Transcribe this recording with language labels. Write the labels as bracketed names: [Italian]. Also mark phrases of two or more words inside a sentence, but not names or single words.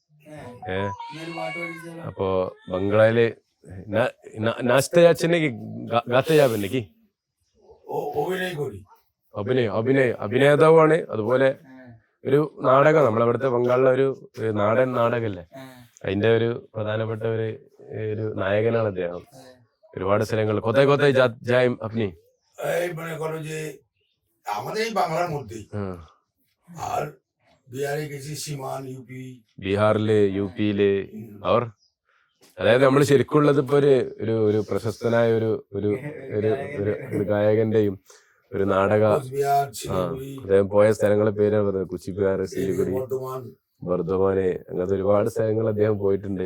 [Malayalam] അപ്പോ ബംഗ്ലായില് അഭിനേതാവാണ്. അതുപോലെ ഒരു നാടകം, നമ്മളവിടുത്തെ ബംഗാളിലെ ഒരു നാടൻ നാടകല്ലേ, അതിന്റെ ഒരു പ്രധാനപ്പെട്ട ഒരു നായകനാണ് അദ്ദേഹം. ഒരുപാട് സ്ഥലങ്ങൾ [Bangla] কোথায় কোথায় যায় আপনি? মনে করো যে আমাদের এই বাংলার মধ্যেই, আর বিহারে গেছি, সীমান യുപി, [Malayalam] ബീഹാറില് യുപിയില്. അവർ അതായത് നമ്മൾ ശരിക്കുള്ളത് ഇപ്പൊ ഒരു പ്രശസ്തനായ ഒരു ഗായകന്റെയും ഒരു നാടക അദ്ദേഹം പോയ സ്ഥലങ്ങളെ പേരാണ് പറഞ്ഞത്. കുച്ചിബിഹാർ, സിലിഗുഡി, ബർധമാന്, അങ്ങനത്തെ ഒരുപാട് സ്ഥലങ്ങൾ അദ്ദേഹം പോയിട്ടുണ്ട്.